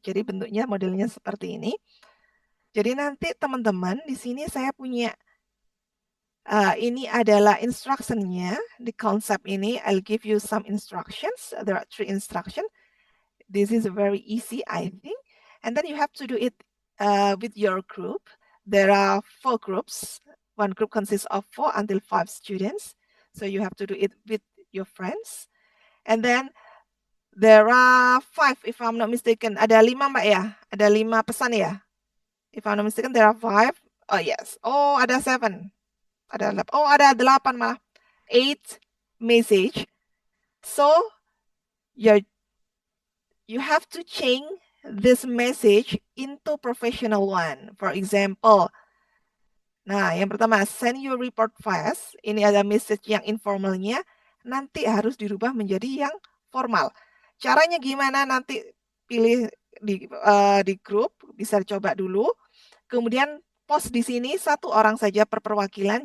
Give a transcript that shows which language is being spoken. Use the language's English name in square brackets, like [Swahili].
[Indonesian] Jadi bentuknya modelnya seperti ini. Jadi nanti teman-teman di sini saya punya ini adalah instructionnya di konsep ini. [English] I'll give you some instructions. There are 3 instructions. This is very easy, I think. And then you have to do it with your group. There are 4 groups. One group consists of 4 until 5 students. So you have to do it with your friends. And then there are 5, if I'm not mistaken. [Indonesian] Ada 5 Mbak ya? Ada 5 pesan ya? [English] If I'm not mistaken, there are 5. Oh yes. [Indonesian] Oh, ada 7. Ada 8 malah. [English] 8 message. So you have to change this message into professional one. For example, [Indonesian] nah yang pertama, [English] send your report fast. [Indonesian] Ini ada message yang informalnya. Nanti harus dirubah menjadi yang formal. Caranya gimana? Nanti pilih di grup, bisa coba dulu. Kemudian post di sini 1 orang saja per perwakilan.